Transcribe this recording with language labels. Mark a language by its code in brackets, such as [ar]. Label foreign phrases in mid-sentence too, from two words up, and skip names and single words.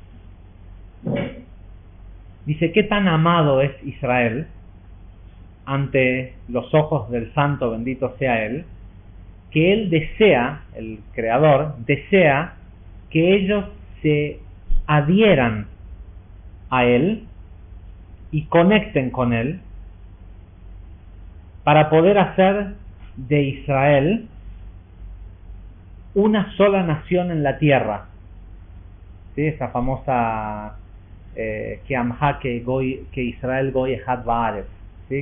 [es] Dice, ¿qué tan amado es Israel ante los ojos del Santo, bendito sea Él, que Él desea, el Creador, desea que ellos se adhieran a Él y conecten con Él para poder hacer de Israel una sola nación en la tierra, ¿sí? Esa famosa que Amha que [he] ישראל גוי אחד בארץ, [es] ¿sí?